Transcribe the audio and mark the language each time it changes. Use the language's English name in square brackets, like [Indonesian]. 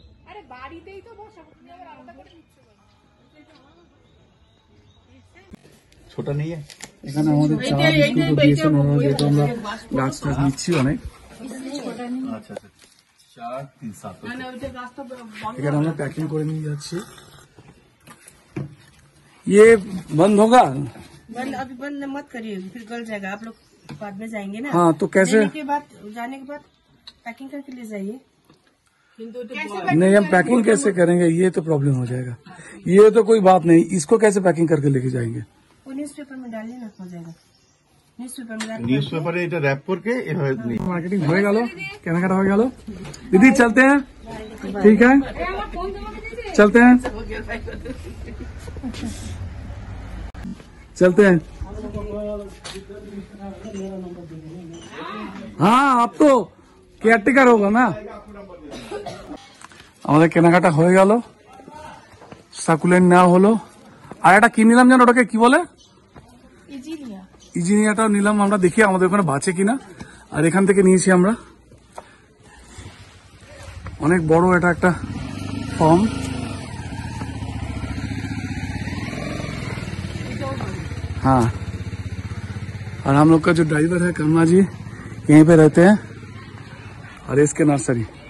[Bangla] আরে বাড়িতেই তো বসাবো, তুমি আবার আলাদা করে দিচ্ছো কেন? ছোটা নেই এখানে আমাদের চা বিস্কুট দিয়েছেন ওনারা, যেহেতু আমরা গাছ টাছ নিচ্ছি অনেক। আচ্ছা আচ্ছা 4-3-7 মানে ওইটা গাছটা বন্ধ এখানে আমরা पैकिंग করে নিয়ে যাচ্ছি। [Hindi] ये बंद होगा? बंद अभी बंद मत करिए, फिर गल जाएगा। आप लोग बाद में जाएंगे ना, हाँ तो कैसे? जाने के बाद पैकिंग करके ले जाइए। नहीं हम पैकिंग कैसे करेंगे, ये तो प्रॉब्लम हो जाएगा। ये तो कोई बात नहीं, इसको कैसे पैकिंग करके लेके जाएंगे? वो न्यूज पेपर में डालिए ना, हो जाएगा। न्यूज पेपर में डाल [Bangla] নিউজ পেপারে এটা র‍্যাপ করকে এভাবে নিয়ে [Hindi] मार्केटिंग हो गया, केनाकाटा हो गया। दीदी चलते हैं, ठीक है चलते हैं, चलते हैं। हाँ आप तो কেয়ারটেকার होगा না। [Bangla] আমাদের কেনাকাটা হয়ে গেল, সাকুলেন্ট নেওয়া হলো, আর একটা কি নিলাম জানো, ওটাকে কি বলে? ইজিনিয়া। ইজিনিয়াটাও নিলাম আমরা, দেখি আমাদের ওখানে বাঁচে কিনা। আর এখান থেকে নিয়েছি আমরা, অনেক বড় এটা একটা फॉर्म। [Hindi] हाँ और हम लोग का जो ड्राइवर है कर्मा जी यहीं पे रहते हैं, और इसके नर्सरी।